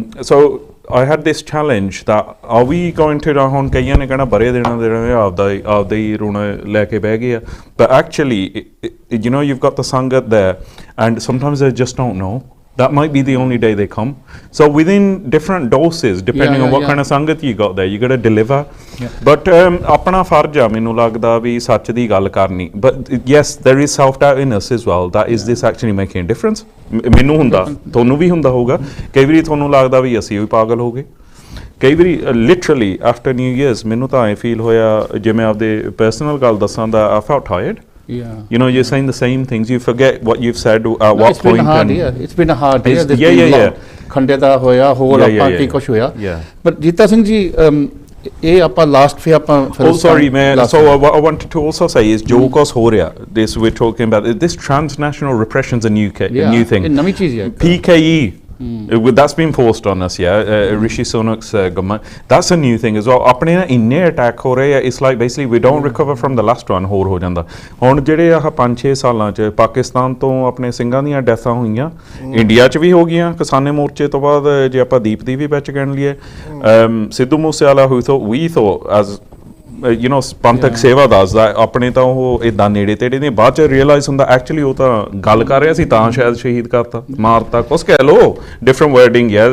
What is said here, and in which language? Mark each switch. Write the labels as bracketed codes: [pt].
[en] So I had this challenge that are we going to [pa] ਹੁਣ ਕਈਆਂ ਨੇ ਕਹਿਣਾ ਬਰੇ ਦੇਣਾ ਆਪਦਾ ਹੀ ਰੋਣਾ ਲੈ ਕੇ ਬਹਿ ਗਏ ਆ, [en] but actually you know, you've got the sangat there and sometimes they just don't know. That might be the only day they come. So within different doses, depending on what kind of sangat you got there, you got to deliver. But [pa] apna farj a ਮੈਨੂੰ ਲੱਗਦਾ ਵੀ ਸੱਚ ਦੀ ਗੱਲ ਕਰਨੀ, [en] but yes, there is self doubt in us as well, that is this actually making a difference? [pa] ਮੈਨੂੰ ਹੁੰਦਾ, ਤੁਹਾਨੂੰ ਵੀ ਹੁੰਦਾ ਹੋਊਗਾ, ਕਈ ਵਾਰੀ ਤੁਹਾਨੂੰ ਲੱਗਦਾ ਵੀ ਅਸੀਂ ਵੀ ਪਾਗਲ ਹੋ ਗਏ, ਕਈ ਵਾਰੀ ਲਿਟਰਲੀ [en] after new years [pa] ਮੈਨੂੰ ਤਾਂ ਐ ਫੀਲ ਹੋਇਆ, ਜੇ ਮੈਂ ਆਪਦੇ ਪਰਸਨਲ ਗੱਲ ਦੱਸਾਂ ਤਾਂ [en] I felt tired. You know, you're saying the same things. You forget what you've said at what it's point. It's been a hard year. [pa] ਖੰਡੇ ਦਾ ਹੋਇਆ, ਹੋਰ ਆਪਾਂ ਕੀ ਕੁਛ ਹੋਇਆ। But ਜੀਤਾ ਸਿੰਘ ਜੀ, ਇਹ ਆਪਾਂ ਲਾਸਟ ਫੇ ਆਪਾਂ [en] so what I wanted to also say is [pa] ਜੋ ਕੁਛ ਹੋ ਰਿਹਾ, [en] this we're talking about, this transnational repression's a new thing. [pa] ਨਵੀਂ ਚੀਜ਼ ਹੈ। [en] PKE, that's been forced on us, Rishi Sunak's government, that's a new thing as well. [pa] ਆਪਣੇ ਨਾ ਇੰਨੇ ਅਟੈਕ ਹੋ ਰਹੇ ਆ, [en] it's like basically we don't recover from the last one, [pa] ਹੋਰ ਹੋ ਜਾਂਦਾ। ਹੁਣ ਜਿਹੜੇ ਆਹ 5-6 ਸਾਲਾਂ 'ਚ ਪਾਕਿਸਤਾਨ ਤੋਂ ਆਪਣੇ ਸਿੰਘਾਂ ਦੀਆਂ ਡੈਥਾਂ ਹੋਈਆਂ, ਇੰਡੀਆ 'ਚ ਵੀ ਹੋ ਗਈਆਂ ਕਿਸਾਨੇ ਮੋਰਚੇ ਤੋਂ ਬਾਅਦ, ਜੇ ਆਪਾਂ ਦੀਪ ਦੀ ਵੀ ਵਿੱਚ ਗਿਣ ਲਈਏ, Sidhu Moosewala [en] who thought we thought as you know, [pa] ਪੰਥਕ ਸੇਵਾ ਦੱਸਦਾ ਆਪਣੇ ਤਾਂ ਉਹ ਇੱਦਾਂ ਨੇੜੇ ਤੇੜੇ ਨੇ, ਬਾਅਦ 'ਚ ਰੀਅਲਾਈਜ਼ ਹੁੰਦਾ ਐਕਚੁਅਲੀ ਉਹ ਤਾਂ ਗੱਲ ਕਰ ਰਿਹਾ ਸੀ ਤਾਂ ਸ਼ਾਇਦ ਸ਼ਹੀਦ ਕਰਤਾ, ਮਾਰਤਾ, ਕੁਛ ਕਹਿ ਲਓ, [en] different wording